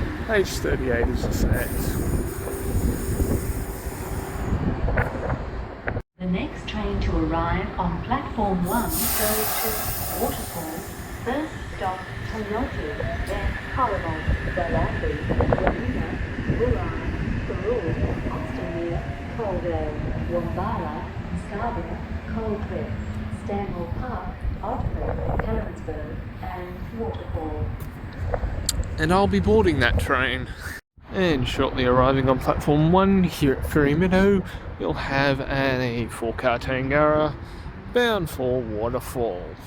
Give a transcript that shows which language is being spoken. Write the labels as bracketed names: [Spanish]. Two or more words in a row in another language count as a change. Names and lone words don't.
[English] H38 is the set. The next train to arrive on platform 1 goes to Waterfall. First stop, Toyoti, then Corrigal, Bellambi, Winoona, Bulli, Ferry, Astonmere, Coldale, Wombala, Scarborough, Coldcliff, Stanmore Park, Otford, Helensburgh and Waterfall. And I'll be boarding that train. And shortly arriving on platform 1 here at Ferry Meadow, we'll have a 4-car Tangara bound for Waterfall.